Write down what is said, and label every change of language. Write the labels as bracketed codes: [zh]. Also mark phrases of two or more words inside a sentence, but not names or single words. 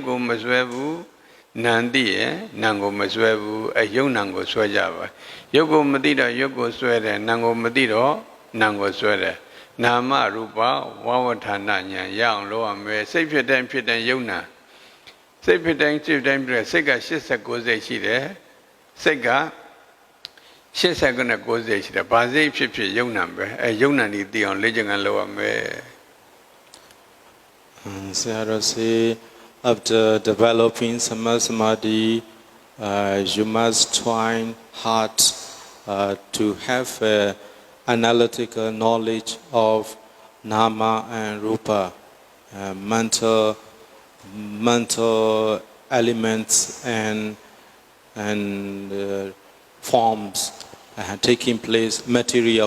[my] ကိုမစွဲဘူးနာမ်သိရင်နာမ်ကိုမစွဲဘူးယုတ်နာမ်ကိုစွဲကြပါယုတ်ကိုမသိတော့ယုတ်ကိုစွဲတယ်နာမ်ကိုမသိတော့နာမ်ကိုစွဲတယ်နာမရူပဝဝဌာဏဉာဏ်ရအောင်လုပ်ရမယ်စိတ်ဖြစ်တိုင်းဖြစ်တိုင်းယုတ်နာစိတ်ဖြစ်တိုင်းဖြစ်တိုင်းပြစိတ်က89စိတ်ရှိတယ်စိတ်က89စိတ်ရှိတယ်ဘာစိတ်ဖြစ်ဖြစ်ယုတ်နာပဲယုတ်နာဒီသိအောင်လေ့ကျင့်ခန်းလုပ်ရမယ် [en] Sayadaw say after developing samadhi you must try hard to have analytical knowledge of nama and rupa mental elements and forms taking place material